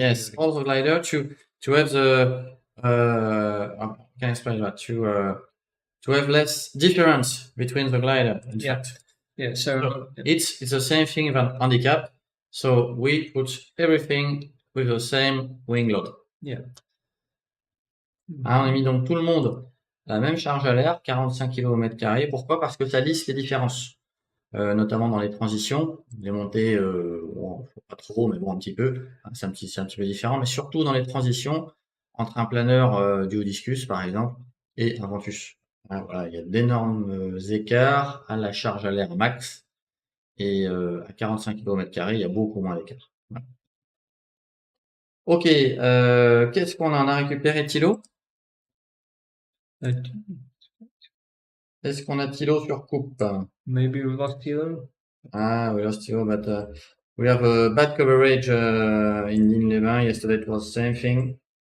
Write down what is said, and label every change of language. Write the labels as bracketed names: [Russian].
[English] Yes, all the glider to have the how can I explain that to have less difference between the glider. In fact. Yeah. So it's the same thing with handicap. So we put everything with the same wing load. Yeah. [French] On a mis donc tout le monde la même charge à l'air, 45 kg au mètre carré. Pourquoi? Parce que ça lisse les différences, notamment dans les transitions. Les montées, bon, pas trop, mais bon, un petit peu. C'est un petit peu différent, mais surtout dans les transitions entre un planeur du haut discus, par exemple, et un ventus. Voilà, il y a d'énormes écarts à la charge à l'air max, et à 45 kg au mètre carré, il y a beaucoup moins d'écart. Voilà. Ok, qu'est-ce qu'on a? On a récupéré Thilo. Est-ce qu'on a Thilo sur coupe? [English] Maybe we lost Thilo. We lost Thilo, but we have a bad coverage in Digne-les-Bains. Yesterday it was the same thing.